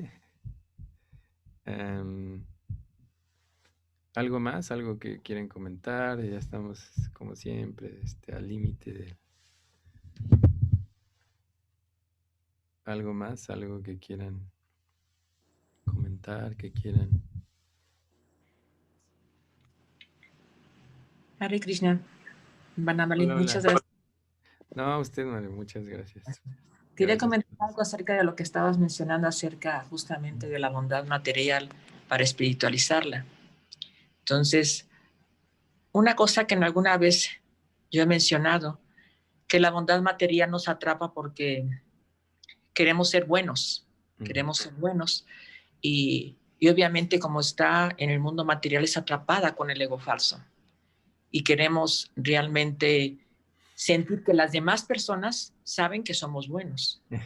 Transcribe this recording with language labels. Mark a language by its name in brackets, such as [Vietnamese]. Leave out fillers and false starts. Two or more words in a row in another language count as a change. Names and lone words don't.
[Spanish] Em, ¿Algo más? ¿Algo que quieren comentar? Ya estamos, como siempre, al límite de... ¿Algo más? ¿Algo que quieran comentar? ¿Que quieran? [Sanskrit] हरे कृष्ण. [Spanish] Vanamali, Hola, muchas hola. gracias. No, usted, Mario, muchas gracias. Quería Gracias. comentar algo acerca de lo que estabas mencionando acerca justamente de la bondad material para espiritualizarla. Entonces, una cosa que en alguna vez yo he mencionado, que la bondad material nos atrapa porque queremos ser buenos, y obviamente como está en el mundo material es atrapada con el ego falso y queremos realmente sentir que las demás personas saben que somos buenos.